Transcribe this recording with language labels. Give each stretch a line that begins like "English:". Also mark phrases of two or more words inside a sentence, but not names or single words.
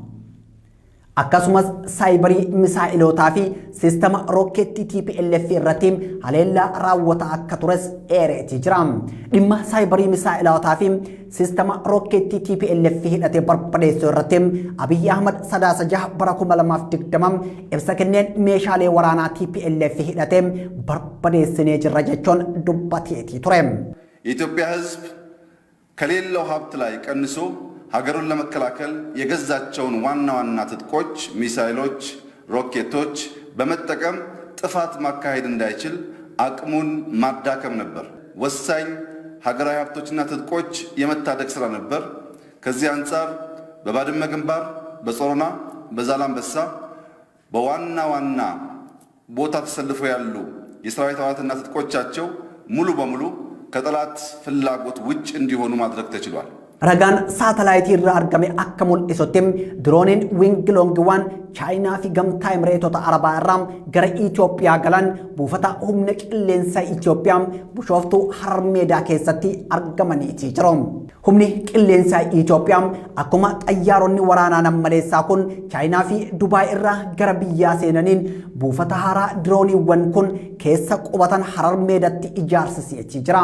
Oromo: Akkasumas saayibarii misaa'ilotaa fi siistama rookeettii TPLF irratti haleellaa raawwataa akka tures eereetii jira. Dhimma saayibarii misaa'ilotaa fi siistama rookeettii TPLF hidhatee barbadeessuu irratti Abiyyi Ahmad sadaasa jaha bara 2020 ibsa kenneen meeshaalee waraanaa TPLF hidhatee barbadeessinee jirra jechuun dubbateetii ture.
Amharic: የኢትዮጵያ ሕዝብ ከሌላው ሀብት ላይ ቀንሶ ሀገሩን ለመከላከል የገዛቸውን ዋና ዋና ትጥቆች፣ ሚሳይሎች፣ ሮኬቶች በመጠቀም ጥፋት ማካሄድ እንዳይችል አቅሙን ማዳከም ነበር። ወሳኝ ሀገራዊ ሀብቶችና ትጥቆች የመታደግ ስራ ነበር። ከዚህ አንጻር በባድመ ግንባር፣ በጾሮና፣ በዛላምበሳ በዋና ዋና ቦታ ተሰልፈው ያሉ የሰራዊት አባላትና ትጥቆቻቸው ሙሉ በሙሉ ከጠላት ፍላጎት ውጭ እንዲሆኑ ማድረግ ተችሏል።
Oromo: Ragaan saatalaayitii irraa argame akka mul'isutti dirooniin Wingilongiwwan Chaayinaa fi gamtaa Emireetota Arabaa irraa gara Itoophiyaa galan buufata humna qilleensaa Itoophiyaa Bishooftuu Harar Meedaa keessatti argamaniitii jiru. Humni qilleensaa Itoophiyaa akkuma xayyaaronni waraanaa nammaleessaa kun Chaayinaa fi Dubaay irraa gara biyyaa seenaniin buufata haaraa dirooniiwwan kun keessa qubatan Harar Meedaatti ijaarsisiitii jira.